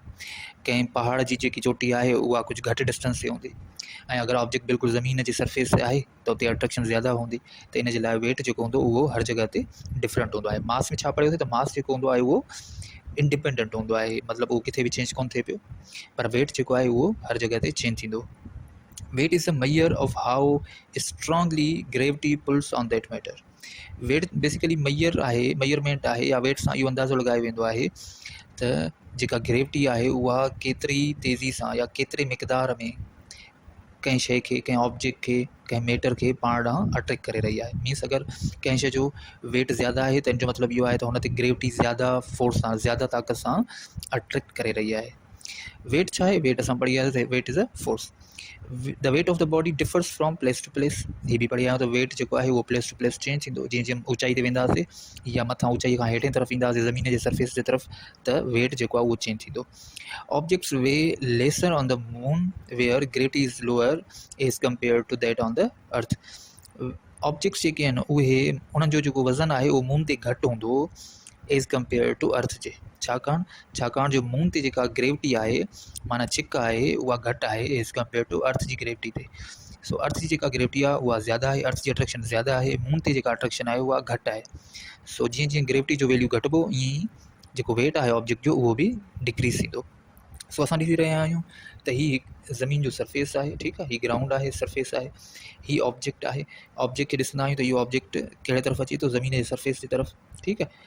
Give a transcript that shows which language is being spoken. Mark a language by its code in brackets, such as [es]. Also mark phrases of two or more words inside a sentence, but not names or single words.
[sd] कंहिं पहाड़ जी जेकी चोटी आहे उहा कुझु घटि डिस्टेंस ते हूंदी, ऐं अगरि ऑब्जेक्ट बिल्कुलु ज़मीन जे सरफेस ते आहे त उते अट्रैक्शन ज़्यादा हूंदी। त इन जे लाइ वेट जेको हूंदो उहो हर जॻह ते डिफरेंट हूंदो आहे। मास में छा पढ़ियोसीं त मास जेको हूंदो आहे उहो इंडिपेंडेंट हूंदो आहे, मतिलबु उहो किथे बि चेंज कोन थिए पियो, पर वेट जेको आहे उहो हर जॻह ते चेंज थींदो। [en] Weight is a measure of how strongly gravity pulls on that matter। [sd] वेट [en] basically measurement [sd] आहे, या वेट सां इहो अंदाज़ो लॻायो वेंदो आहे त जेका ग्रेविटी आहे उहा केतिरी तेज़ी सां या केतिरे मिक़दार में कंहिं शइ खे, कंहिं ऑब्जेक्ट खे, कंहिं मैटर खे पाण ॾांहुं अट्रैक्ट करे रही आहे। मीन्स अगरि कंहिं शइ जो वेट ज़्यादा आहे त इन जो मतिलबु इहो आहे त हुन ते ग्रेविटी ज़्यादा फोर्स सां, ज़्यादा ताक़त सां अट्रैक्ट करे रही आहे। वेट छा आहे? वेट असां पढ़ी आयासीं, [en] Weight is a force. The weight of the body differs from place to place. [sd] हीअ बि पढ़ी आहियां त वेट जेको आहे उहो [en] place to place [sd] चेंज थींदो। जीअं जीअं ऊचाई ते वेंदासीं या मथां ऊचाई खां हेठि तरफ़ ईंदासीं ज़मीन जे सरफेस जे तरफ़, त वेट जेको आहे उहो चेंज थींदो। [en] Objects weigh lesser on the moon where gravity is lower as compare to that on the earth. [sd] ऑब्जेक्ट्स जेके आहिनि उहे, उन्हनि जो जेको वज़न आहे उहो मून ते घटि हूंदो [en] as compare to earth [sd] जे। छाकाणि जो मून ते जेका ग्रेविटी आहे, माना छिक आहे, उहा घटि आहे [en] as compare to earth [sd] जी ग्रेविटी ते। सो अर्थ जी जेका ग्रेविटी आहे उहा ज़्यादा आहे, अर्थ जी अट्रैक्शन ज़्यादा आहे, मून ते जेका अट्रैक्शन आहे उहा घटि आहे। सो जीअं जीअं ग्रेविटी जो वैल्यू घटिबो, ईअं ई जेको वेट आहे ऑब्जेक्ट जो उहो बि डिक्रीज़ थींदो। सो असां ॾिसी रहिया आहियूं त हीअ ज़मीन जो सरफेस आहे, ठीकु आहे, हीअ ग्राउंड आहे, सरफेस आहे, हीअ ऑब्जेक्ट आहे। ऑब्जेक्ट खे ॾिसंदा आहियूं त इहो ऑब्जेक्ट कहिड़े तरफ़ अचे थो? ज़मीन जे सरफेस जी तरफ़, ठीकु आहे।